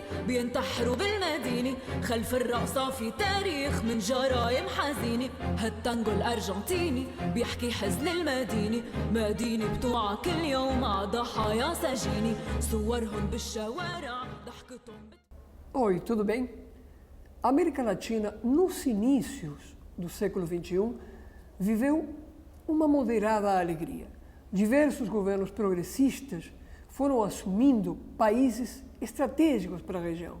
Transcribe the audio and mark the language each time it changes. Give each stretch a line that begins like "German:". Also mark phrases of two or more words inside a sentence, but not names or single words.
Arabic: بينتحروا بالمدينة خلف الرقصة في تاريخ من جرايم حزينة هالتانجو الأرجنتيني بيحكي حزن المدينة مدينة بتوعى كل يوم مع ضحايا سجينة صورهم بالشوارع ضحكتهم
Portuguese: Oi, tudo bem? A América Latina, nos inícios do século XXI, viveu uma moderada alegria. Diversos governos progressistas foram assumindo países estratégicos para a região.